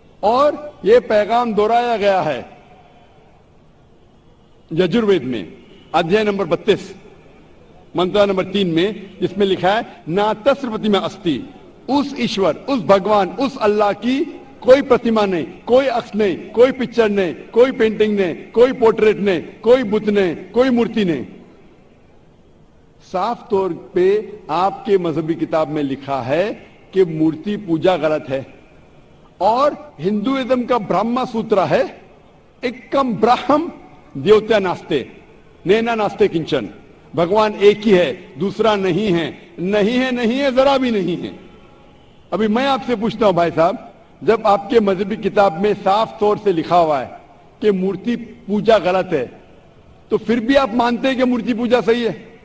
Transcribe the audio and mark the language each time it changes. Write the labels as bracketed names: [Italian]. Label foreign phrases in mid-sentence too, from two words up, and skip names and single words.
[Urdu] اور یہ پیغام دہرایا گیا ہے یجروید میں ادھیائے نمبر 32 منتر نمبر 3 میں، جس میں لکھا ہے [Sanskrit] न तस्य प्रतिमा अस्ति, [Urdu] اس ایشور، اس بھگوان، اس اللہ کی کوئی پرتیما نہیں، کوئی عکس نہیں، کوئی پکچر نہیں، کوئی پینٹنگ نہیں، کوئی پورٹریٹ نہیں، کوئی بت نہیں، کوئی مورتی نہیں۔ صاف طور پہ آپ کے مذہبی کتاب میں لکھا ہے کہ مورتی پوجا غلط ہے، اور ہندوازم کا برہما سوترا ہے [Sanskrit] एकं ब्रह्म द्वितीयं नास्ति नेह नानास्ति किंचन, [Urdu] بھگوان ایک ہی ہے، دوسرا نہیں ہے، نہیں ہے، ذرا بھی نہیں ہے۔ ابھی میں آپ سے پوچھتا ہوں بھائی صاحب، جب آپ کے مذہبی کتاب میں صاف طور سے لکھا ہوا ہے کہ مورتی پوجا غلط ہے، تو پھر بھی آپ مانتے ہیں کہ مورتی پوجا صحیح ہے؟